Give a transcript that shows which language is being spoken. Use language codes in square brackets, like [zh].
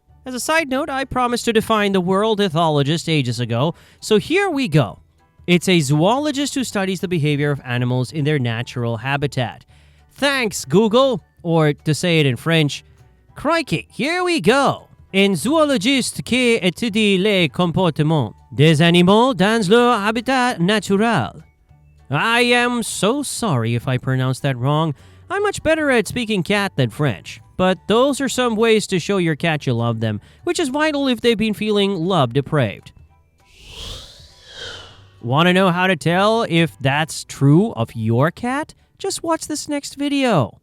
[en] As a side note, I promised to define the world ethologist ages ago, so here we go. It's a zoologist who studies the behavior of animals in their natural habitat. Thanks, Google, or to say it in French, crikey, here we go. [fr] Un zoologiste qui étudie les comportements des animaux dans leur habitat naturel. [en] I am so sorry if I pronounced that wrong. I'm much better at speaking cat than French. But those are some ways to show your cat you love them, which is vital if they've been feeling love depraved. Want to know how to tell if that's true of your cat? Just watch this next video.